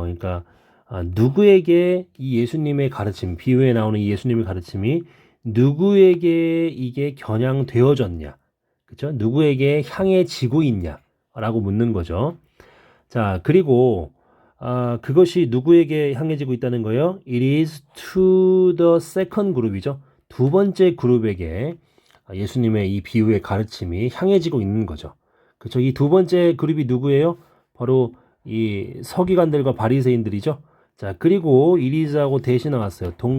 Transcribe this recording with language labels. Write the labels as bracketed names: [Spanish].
[Korean] 그러니까 누구에게 이 예수님의 가르침, 비유에 나오는 이 예수님의 가르침이 누구에게 이게 겨냥되어졌냐, 그렇죠? 누구에게 향해지고 있냐라고 묻는 거죠. 자, 그리고 그것이 누구에게 향해지고 있다는 거예요? [English] It is to the second group이죠. [Korean] 두 번째 그룹에게 예수님의 이 비유의 가르침이 향해지고 있는 거죠. 그렇죠? 이 두 번째 그룹이 누구예요? 바로 이 서기관들과 바리새인들이죠. 자, 그리고 이리스하고 대신 나왔어요.